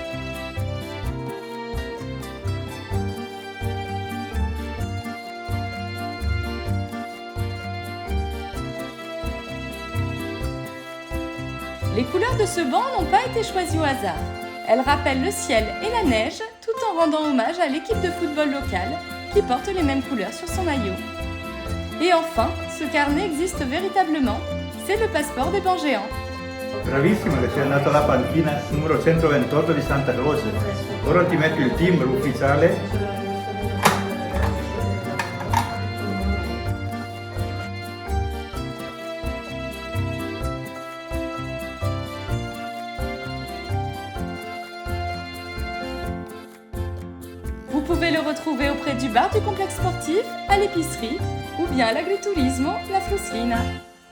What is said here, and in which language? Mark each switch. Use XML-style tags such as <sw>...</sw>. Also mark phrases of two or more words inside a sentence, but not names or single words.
<fr>Les couleurs de ce banc n'ont pas été choisies au hasard. Elle rappelle le ciel et la neige tout en rendant hommage à l'équipe de football locale qui porte les mêmes couleurs sur son maillot. Et enfin, ce carnet existe véritablement, c'est le passeport des bancs géants.</fr> <it>Bravissima che sei andato alla panchina numero 128 di Santa Croce. Ora ti metto il timbro ufficiale.</it> <fr>Vous pouvez le retrouver auprès du bar du complexe sportif, à l'épicerie ou bien à l'agriturismo La Fruslina.</fr>